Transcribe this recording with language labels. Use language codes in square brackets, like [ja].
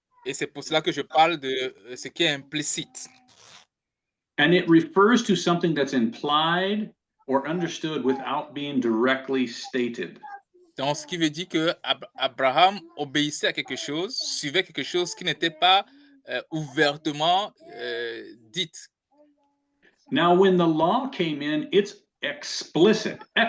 [fr] Et c'est pour cela que je parle de ce qui est implicite. [en] And it refers to something that's implied or understood without being directly stated. [fr] Donc, ce qui veut dire que Abraham obéissait à quelque chose, suivait quelque chose qui n'était pas ouvertement dit. [en] Now, when the law came in, it's explicit.